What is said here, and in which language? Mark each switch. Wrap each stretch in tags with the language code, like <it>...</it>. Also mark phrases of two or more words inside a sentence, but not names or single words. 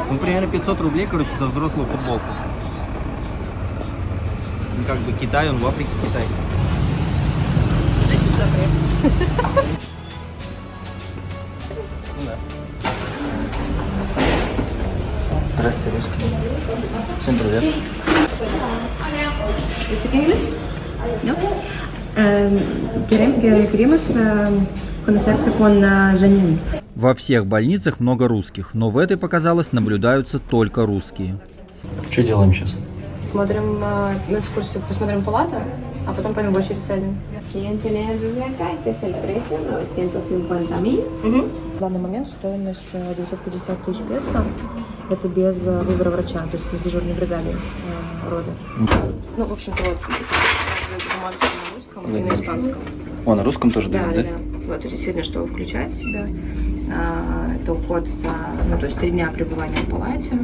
<ru>Ну, примерно 500 рублей, короче, за взрослую футболку. Ну, как бы Китай, он в Африке Китай. Здравствуйте, русский. Всем привет.</ru> <es>Queremos conocerse con Janine.</es> <ru>Во всех больницах много русских, но в этой, показалось, наблюдаются только русские. Что делаем сейчас? Смотрим на экскурсию, посмотрим палату, а потом пойдем в очередь сядем.</ru> <es>¿Quién tiene el bebé acá? Este es el precio, 950.000.</es> <ru>В данный момент стоимость 950 тысяч песо. Это без выбора врача, то есть без дежурной бригады роды. Ну, в общем-то, вот бумажка на русском и на испанском. О, на русском тоже Да, дают, да? Вот, здесь видно, что включает в себя. Это уход за, то есть 3 дня пребывания в палате.</ru>